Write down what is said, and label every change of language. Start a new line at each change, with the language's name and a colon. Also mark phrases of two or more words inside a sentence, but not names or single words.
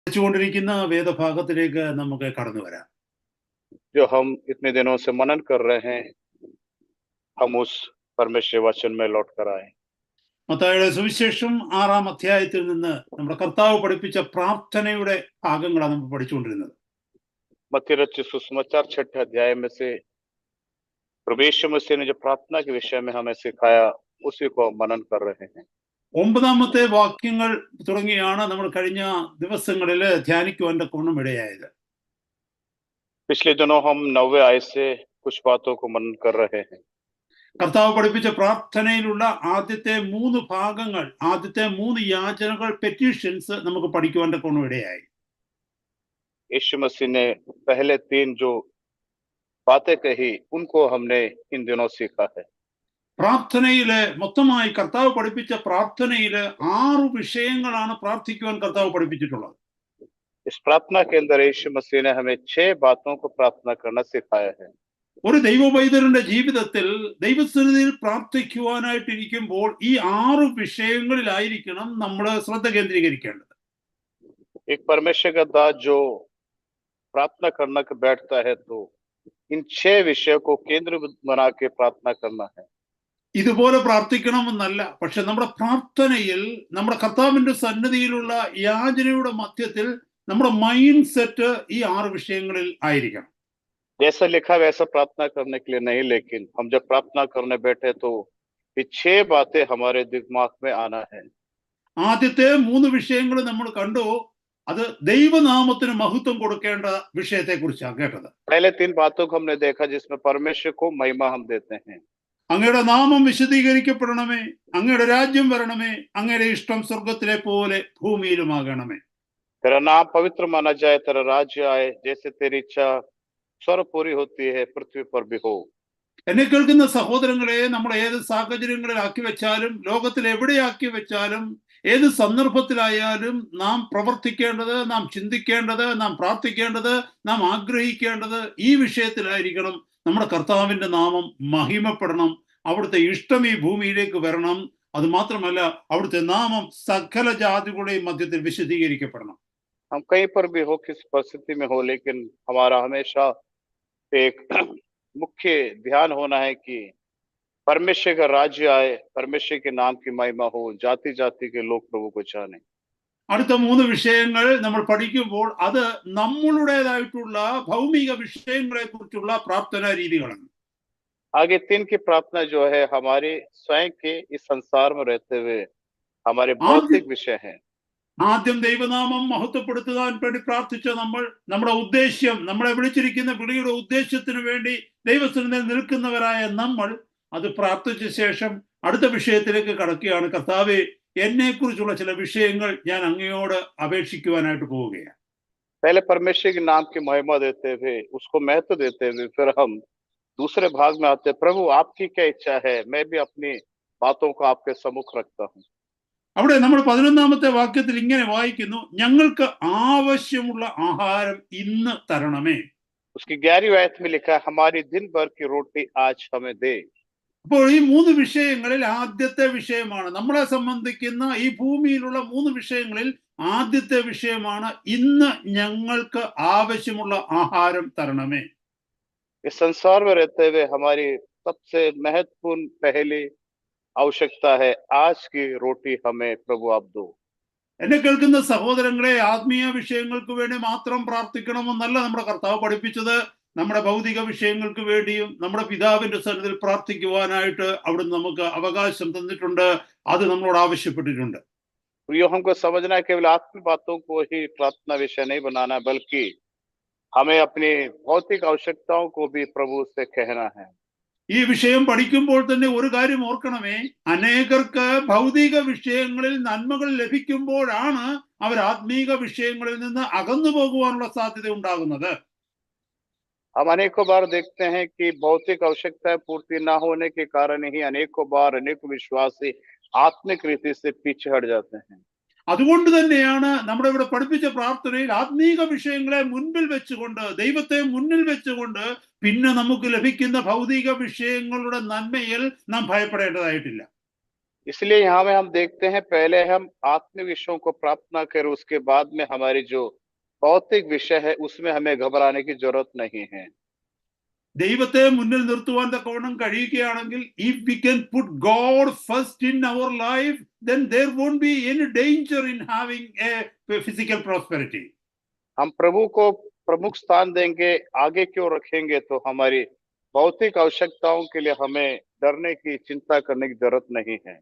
Malayalam: ുകൊണ്ടിരിക്കുന്ന വേദഭാഗത്തിലേക്ക് നമുക്ക് കടന്നു വരാം.
Hindi: जो हम इतने दिनों से मनन कर रहे हैं, हम उस परमेश्वर वचन में लौट कर आए.
Malayalam: മത്തായിയുടെ സുവിശേഷം 6-ാം അധ്യായത്തിൽ നിന്ന് നമ്മുടെ കർത്താവ് പഠിപ്പിച്ച പ്രാർത്ഥനയുടെ ഭാഗങ്ങളാണ് നമ്മൾ പഠിച്ചുകൊണ്ടിരുന്നത്.
Hindi: मत्ती रचित सुसमाचार 6 अध्याय में से प्रभु मसीह ने जो प्रार्थना के विषय में हमें सिखाया, उसी को मनन कर रहे हैं.
Malayalam: 9-ാമത്തെ വാക്യങ്ങൾ തുടങ്ങിയാണ് നമ്മൾ കഴിഞ്ഞ ദിവസങ്ങളിൽ ധ്യാനിക്കുവാൻ തക്കവണ്ണം ഇടയായത്.
Hindi: पिछले दिनों हम 9वें आयत से कुछ बातों को मनन कर रहे हैं.
Malayalam: കർത്താവ് പഠിപ്പിച്ച പ്രാർത്ഥനയിലുള്ള ആദ്യത്തെ 3 ഭാഗങ്ങൾ, ആദ്യത്തെ 3 യാചനകൾ, പെറ്റീഷൻസ് നമുക്ക് പഠിക്കുവാൻ തക്കവണ്ണം ഇടയായി.
Hindi: यीशु मसीह ने पहले 3 जो बातें कही, उनको हमने इन दिनों सीखा है.
Malayalam: പ്രാർത്ഥനയില് മൊത്തമായി കർത്താവ് പഠിപ്പിച്ച പ്രാർത്ഥനയില് 6 വിഷയങ്ങളാണ് പ്രാർത്ഥിക്കുവാൻ കർത്താവ് പഠിപ്പിച്ചിട്ടുള്ളത്.
Hindi: इस प्रार्थना के अंदर यीशु मसीह ने हमें 6 बातों को प्रार्थना करना सिखाया है.
Malayalam: ഒരു ദൈവപൈതലിന്റെ ജീവിതത്തിൽ ദൈവസന്നിധിയിൽ പ്രാർത്ഥിക്കുവാനായിട്ടിരിക്കുമ്പോൾ ഈ 6 വിഷയങ്ങളിലായിരിക്കണം നമ്മൾ ശ്രദ്ധ കേന്ദ്രീകരിക്കേണ്ടത്.
Hindi: एक परमेश्वर का दास जो प्रार्थना करना के बैठता है, तो इन 6 विषयों को केंद्र बना के प्रार्थना करना है.
Malayalam: ഇതുപോലെ പ്രാർത്ഥിക്കണമെന്നല്ല, പക്ഷെ നമ്മുടെ പ്രാർത്ഥനയിൽ നമ്മുടെ കർത്താവിന്റെ സന്നിധിയിലുള്ള യാചനയുടെ മധ്യത്തിൽ നമ്മുടെ
English: mind set
Malayalam: ഈ 6 വിഷയങ്ങളിൽ ആയിരിക്കണം.
Hindi: जैसा लिखा वैसा प्रार्थना करने के लिए नहीं, लेकिन हम जब प्रार्थना करने बैठे तो ये 6 बातें हमारे दिमाग में आना है.
Malayalam: ആദ്യത്തെ 3 വിഷയങ്ങൾ നമ്മൾ കണ്ടു. അത് ദൈവനാമത്തിന് മഹത്വം കൊടുക്കേണ്ട വിഷയത്തെ കുറിച്ചാണ് കേട്ടത്.
Hindi: पहले 3 बातों को हमने देखा जिसमें परमेश्वर को महिमा हम देते हैं.
Malayalam: അങ്ങയുടെ നാമം വിശദീകരിക്കപ്പെടണമേ, അങ്ങയുടെ രാജ്യം വരണമേ, അങ്ങയുടെ ഇഷ്ടം സ്വർഗത്തിലെ പോലെ ഭൂമിയിലുമാകണമേ.
Hindi: तेरा नाम पवित्र माना जाए, तेरा राज्य आए, जैसे तेरी इच्छा स्वर्ग पूरी होती है पृथ्वी पर भी हो.
Malayalam: എന്നെ കേൾക്കുന്ന സഹോദരങ്ങളെ, നമ്മൾ ഏത് സാഹചര്യങ്ങളിൽ ആക്കി വെച്ചാലും, ലോകത്തിൽ എവിടെയാക്കി വെച്ചാലും, ഏത് സന്ദർഭത്തിലായാലും നാം പ്രവർത്തിക്കേണ്ടത്, നാം ചിന്തിക്കേണ്ടത്, നാം പ്രാർത്ഥിക്കേണ്ടത്, നാം ആഗ്രഹിക്കേണ്ടത് ഈ വിഷയത്തിലായിരിക്കണം. നമ്മുടെ കർത്താവിന്റെ നാമം മഹിമപ്പെടണം, അവിടുത്തെ ഇഷ്ടം ഈ ഭൂമിയിലേക്ക് വരണം. അത് മാത്രമല്ല, അവിടുത്തെ നാമം സകല ജാതികളുടെയും മധ്യത്തിൽ വിശദീകരിക്കപ്പെടണം.
Hindi: हम कहीं पर भी हो, किस परिस्थिति में हो, लेकिन हमारा हमेशा एक मुख्य ध्यान होना है कि परमेश्वर का राज्य आए, परमेश्वर के नाम की महिमा हो, जाति जाति के लोग प्रभु को जाने.
Malayalam: അടുത്ത 3 വിഷയങ്ങൾ നമ്മൾ പഠിക്കുമ്പോൾ അത് നമ്മളുടേതായിട്ടുള്ള ഭൗമിക വിഷയങ്ങളെ കുറിച്ചുള്ള പ്രാർത്ഥനാ രീതികളാണ്.
Hindi: आगे 3 की प्रार्थना जो है हमारे स्वयं के इस संसार में रहते हुए हमारे भौतिक विषय है.
Malayalam: ആദ്യം ദൈവനാമം മഹത്വപ്പെടുത്തുവാൻ വേണ്ടി പ്രാർത്ഥിച്ച നമ്മുടെ ഉദ്ദേശ്യം, നമ്മളെ വിളിച്ചിരിക്കുന്ന വിളിയുടെ ഉദ്ദേശ്യത്തിന് വേണ്ടി ദൈവസന്നിധിയിൽ നിൽക്കുന്നവരായ നമ്മൾ അത് പ്രാർത്ഥിച്ച ശേഷം അടുത്ത വിഷയത്തിലേക്ക് കടക്കുകയാണ്. കർത്താവേ, എന്നെ കുറിച്ചുള്ള ചില വിഷയങ്ങൾ ഞാൻ അങ്ങയോട് അപേക്ഷിക്കുവാനായിട്ട് പോവുകയാണ്.
Hindi: पहले परमेश्वर के नाम की महिमा देते हुए, उसको महत्व देते हुए, फिर हम दूसरे भाग में आते हैं, प्रभु आपकी क्या इच्छा है, मैं भी अपनी बातों को आपके सम्मुख रखता हूँ.
Malayalam: അവിടെ നമ്മൾ 11-ാമത്തെ വാക്യത്തിൽ ഇങ്ങനെ വായിക്കുന്നു, ഞങ്ങൾക്ക് ആവശ്യമുള്ള ആഹാരം ഇന്ന് തരണമേ.
Hindi: उसकी 11वीं आयत में लिखा है, हमारी दिन भर की रोटी आज हमें दे.
Malayalam: അപ്പോൾ ഈ 3 വിഷയങ്ങളിൽ ആദ്യത്തെ വിഷയമാണ്, നമ്മളെ സംബന്ധിക്കുന്ന ഈ ഭൂമിയിലുള്ള 3 വിഷയങ്ങളിൽ ആദ്യത്തെ വിഷയമാണ് ഇന്ന് ഞങ്ങൾക്ക് ആവശ്യമുള്ള ആഹാരം തരണമേ.
Hindi: इस संसार में रहते हुए हमारी सबसे महत्वपूर्ण पहली आवश्यकता है, आज की रोटी हमें प्रभु आप दो.
Malayalam: എന്നെ കേൾക്കുന്ന സഹോദരങ്ങളെ, ആത്മീയ വിഷയങ്ങൾക്ക് വേണ്ടി മാത്രം പ്രാർത്ഥിക്കണമെന്നല്ല നമ്മുടെ കർത്താവ് പഠിപ്പിച്ചത്. നമ്മുടെ ഭൗതിക വിഷയങ്ങൾക്ക് വേണ്ടിയും നമ്മുടെ പിതാവിന്റെ സന്നിധിയിൽ പ്രാർത്ഥിക്കുവാനായിട്ട് അവിടുന്ന് നമുക്ക് അവകാശം തന്നിട്ടുണ്ട്. അത് നമ്മളോട് ആവശ്യപ്പെട്ടിട്ടുണ്ട്.
Hindi: यो हमको समझना है, केवल आत्मिक बातों को ही प्रार्थना विषय नहीं बनाना, बल्कि हमें अपनी भौतिक आवश्यकताओं को भी प्रभु से कहना है.
Malayalam: ഈ വിഷയം പഠിക്കുമ്പോൾ തന്നെ ഒരു കാര്യം ഓർക്കണമേ, അനേകർക്ക് ഭൗതിക വിഷയങ്ങളിൽ നന്മകൾ ലഭിക്കുമ്പോഴാണ് അവർ ആത്മീക വിഷയങ്ങളിൽ നിന്ന് അകന്നു പോകുവാനുള്ള സാധ്യത ഉണ്ടാകുന്നത്.
Hindi: हम अनेकों बार देखते हैं कि भौतिक आवश्यकताएं पूर्ति न होने के कारण ही अनेकों बार अनेक विश्वासी आत्मिक रीति से पीछे हट जाते हैं.
Malayalam: അതുകൊണ്ട് തന്നെയാണ് നമ്മുടെ ഇവിടെ പഠിപ്പിച്ച പ്രാർത്ഥനയിൽ ആത്മീക വിഷയങ്ങളെ മുൻപിൽ വെച്ചുകൊണ്ട്, ദൈവത്തെ മുന്നിൽ വെച്ചുകൊണ്ട്, പിന്നെ നമുക്ക് ലഭിക്കുന്ന ഭൗതിക വിഷയങ്ങളുടെ നന്മയിൽ നാം ഭയപ്പെടേണ്ടതായിട്ടില്ല.
Hindi: इसलिए यहाँ में हम देखते हैं पहले हम आत्मिक विषयों को प्राप्त ना करें, उसके बाद में हमारी जो भौतिक विषय है उसमें हमें घबराने की जरूरत नहीं है।
Malayalam: ദൈവത്തെ മുന്നിൽ നിർത്തുവാൻ തക്കവണ്ണം കഴിയുകയാണെങ്കിൽ
English: if we can put God first in our life, then there won't be any danger in having a physical prosperity.
Hindi: हम प्रभु को प्रमुख स्थान देंगे, आगे क्यों रखेंगे, तो हमारी भौतिक आवश्यकताओं के लिए हमें डरने की चिंता करने की जरूरत नहीं है।